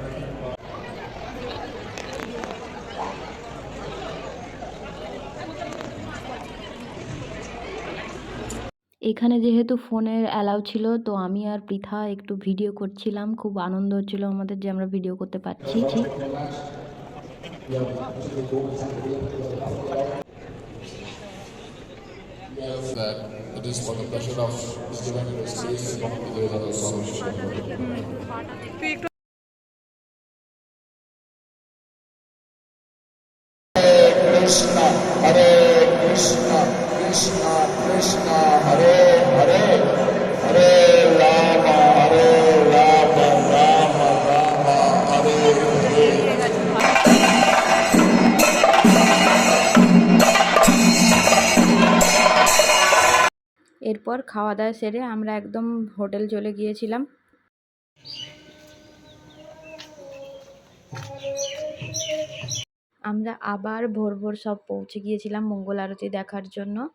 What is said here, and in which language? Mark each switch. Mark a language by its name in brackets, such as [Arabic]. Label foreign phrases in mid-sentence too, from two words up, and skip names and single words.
[Bangla] এখানে যেহেতু ফোনের অ্যালাউ ছিল, তো আমি আর পৃথা একটু ভিডিও করছিলাম। খুব আনন্দ হচ্ছিল আমাদের যে আমরা ভিডিও করতে পারছি। [English] That it is for the pleasure of His Divine Grace [Bangla] এবং বিজয়দাতা স্বামী [Sanskrit] Krishna, Hare Krishna, Krishna Krishna, Hare Hare, Hare Rama, Hare Rama, Rama Rama, Hare Hare. [Bangla] এরপর খাওয়া দাওয়া সেরে আমরা একদম হোটেল চলে গিয়েছিলাম। আমরা আবার ভোর ভোর সব পৌঁছে গিয়েছিলাম মঙ্গল আরতি দেখার জন্য।